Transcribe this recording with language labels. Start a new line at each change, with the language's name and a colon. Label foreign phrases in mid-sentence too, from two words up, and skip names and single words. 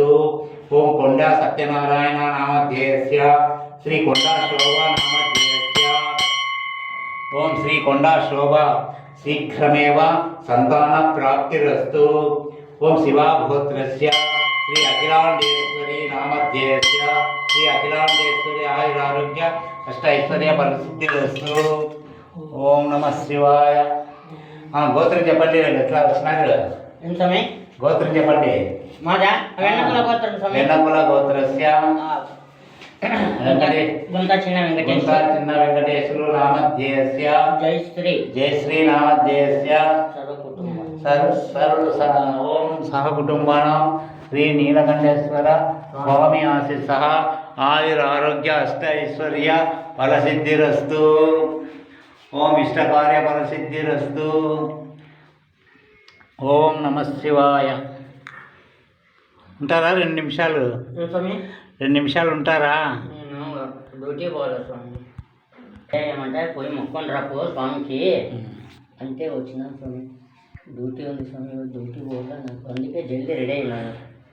Sanskrit: ओम कोंडा सत्यनारायण नामध्येयस्य श्री कोंडा शोभा नामध्येयस्य ओम श्री कोंडा शोभा शीघ्रमेव संतान प्राप्तिरस्तु। ओम शिवा गोत्रस्य श्री अखिलांडेश्वरी नामध्येयस्य श्री अखिलांडेश्वरी आयुरारोग्य अष्ट ऐश्वर्य फलसिद्धिरस्तु। ओम नमः शिवाय।
Telugu: గోత్రం చెప్పండి. ఎట్లా వస్తున్నారు స్వామి? గోత్రం చెప్పండి. మాదా వెన్నకుల గోత్రం స్వామి.
Sanskrit: వెన్నకుల గోత్రస్య చిన్న వెంకటేశ్వరు నామధ్యేయస్య జయశ్రీ నామధ్యేయస్య ఓం సహకుటుంబానాం శ్రీ నీలకంఠేశ్వర స్వామి ఆశీస్సః ఆయురారోగ్య అష్ట ఐశ్వర్య ఫలసిద్ధిరస్తు। ओम इष्टकार्य फलसिद्धिरस्तु। ओम नमः शिवाय।
Telugu: ఉంటారా 2 నిమిషాలు? 2 నిమిషాలు ఉంటారా? డ్యూటీ పోవాలి స్వామి. ఏమంటే పోయి మొక్కొని రాపో స్వామికి అంతే వచ్చినాను స్వామి. డ్యూటీ ఉంది స్వామి, డ్యూటీ పోగా నాకు అందుకే జల్దీ రెడీ అయినాను.